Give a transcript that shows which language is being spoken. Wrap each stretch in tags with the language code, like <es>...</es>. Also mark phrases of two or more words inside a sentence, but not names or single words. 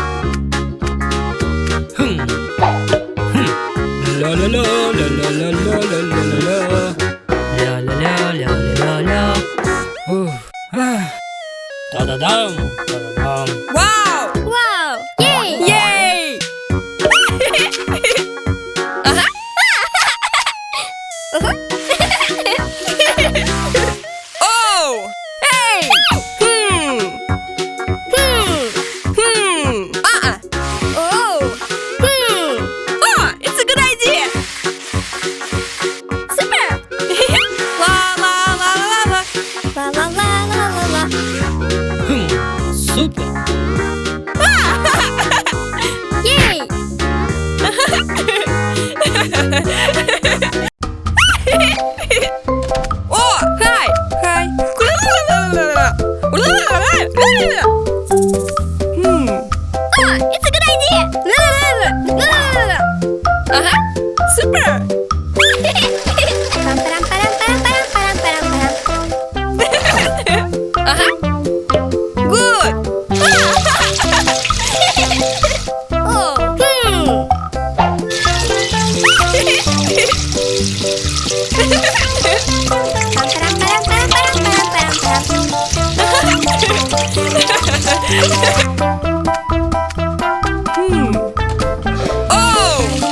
<en>La la la la la la la la la la la la la la la la. Da da dum, da da dum. Wow! Wow! Yay! Yay! Oh! Hey! Oh! Oh, it's a good idea! Super! La la la la la. La la la la la la. Super. Yay! Oh, hi! Hi! Ah, it's a good idea! Super! Param, param, param, param, param, param, param. Good! Oh! Param, param, param, param, param, param, param. Oh!</en>